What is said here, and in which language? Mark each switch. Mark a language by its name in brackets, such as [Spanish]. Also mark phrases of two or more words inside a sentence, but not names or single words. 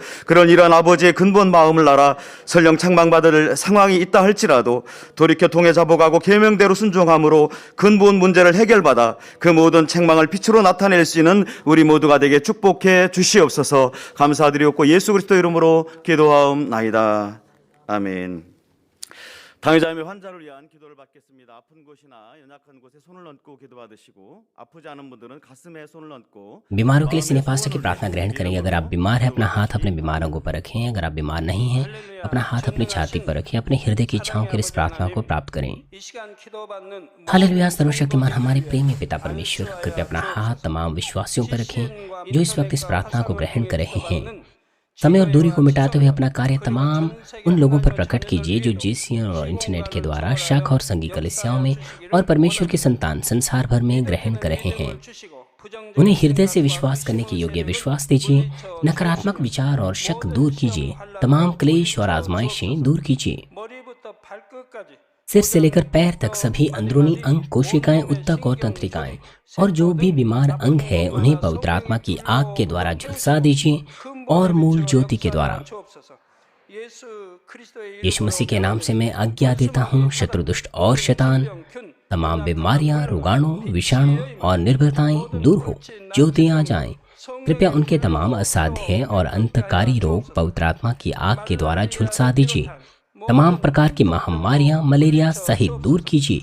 [Korean] 그런 이런 아버지의 근본 마음을 알아 설령 책망받을 상황이 있다 할지라도 돌이켜 통해 잡아가고 계명대로 순종함으로 근본 문제를 해결받아 그 모든 책망을 빛으로 나타낼 수 있는 우리 모두가 되게 축복해 주시옵소서. 감사드리옵고 예수 그리스도 이름으로 기도하옵나이다. 아멘. 당의자님의 환자를 위한 기도를 받겠습니다. 아픈 곳이나 연약한 곳에 손을 얹고 기도받으시고 아프지 않은 분들은 가슴에 손을 얹고 [Hindi] बीमारों के लिए सीनियर पास्टर की प्रार्थना ग्रहण करेंगे। अगर आप बीमार हैं अपना हाथ अपने बीमार अंगों पर रखें। अगर आप बीमार नहीं हैं अपना हाथ अपनी छाती पर रखें। अपने हृदय की इच्छाओं के लिए इस प्रार्थना को प्राप्त करें। [Korean] 이 시간 기도받는 [Hindi] हालेलुया। सर्वशक्तिमान हमारे प्रेमी पिता परमेश्वर, कृपया अपना हाथ तमाम विश्वासियों पर रखें जो इस वक्त इस प्रार्थना को ग्रहण कर रहे हैं। समय और दूरी को मिटाते हुए अपना कार्य तमाम उन लोगों पर प्रकट कीजिए जो जीसीएन और इंटरनेट के द्वारा शाखा और संघी कलीसियाओं में और परमेश्वर के संतान संसार भर में ग्रहण कर रहे हैं। उन्हें हृदय से विश्वास करने के योग्य विश्वास दीजिए। नकारात्मक विचार और शक दूर कीजिए। तमाम क्लेश और आजमाइशें दूर कीजिए। [Korean] 머리부터 발끝까지 [Hindi] सिर से लेकर पैर तक सभी अंदरूनी अंग, कोशिकाएं, उत्तक और तंत्रिकाएं और जो भी बीमार अंग है उन्हें पवित्र आत्मा की आग के द्वारा झुलसा दीजिए और मूल ज्योति के द्वारा। [Korean] 주옵소서. 예수 그리스도의 [Hindi] यीशु मसीह के नाम से मैं आज्ञा देता हूँ, शत्रु दुष्ट और शैतान, तमाम बीमारियां, रोगाणु, विषाणु और निर्भरताएं दूर हो, ज्योति आ जाएं। कृपया उनके तमाम असाध्य और अंतकारी रोग पवित्र आत्मा की आग के द्वारा झुलसा दीजिए। तमाम प्रकार की महामारियां, मलेरिया सहित दूर कीजिए।